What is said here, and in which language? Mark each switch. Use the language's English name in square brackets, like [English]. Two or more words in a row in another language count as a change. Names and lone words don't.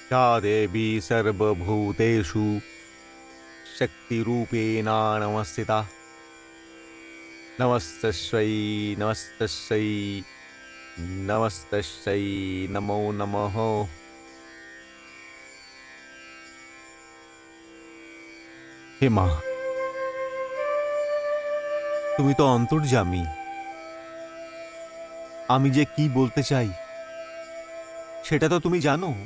[Sanskrit] देवी सर्वभूतेषु शक्तिरूपेण नमस्तिता नमस्तस्यै नमस्तस्यै नमस्तस्यै नमो नमः। [Bangla] হে মা, তুমি তো অন্তর্যামী। আমি যে কি বলতে চাই সেটা তো তুমি জানো।